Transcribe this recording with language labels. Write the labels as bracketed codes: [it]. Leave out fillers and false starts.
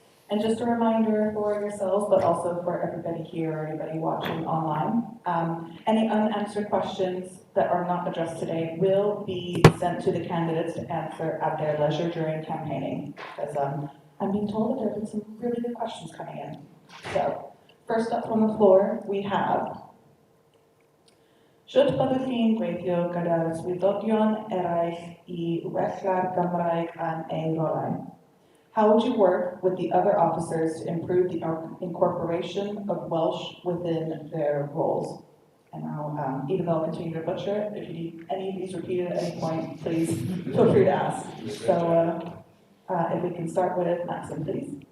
[en] And just a reminder for yourselves, but also for everybody here or anybody watching online, any unanswered questions that are not addressed today will be sent to the candidates to answer at their leisure during campaigning. Because I'm being told that there have been some really good questions coming in. So, first up from the floor, we have, [cy] Shwt byddwch chi'n gweithio gyda'r swyddogion eraill I wella'r Gymraeg yn ei rolau? [en] How would you work with the other officers to improve the incorporation of Welsh within their roles? And now, even though I'll continue to butcher it, if you need any of these repeated at any point, please feel free to ask. So, if we can start with Maxim, please.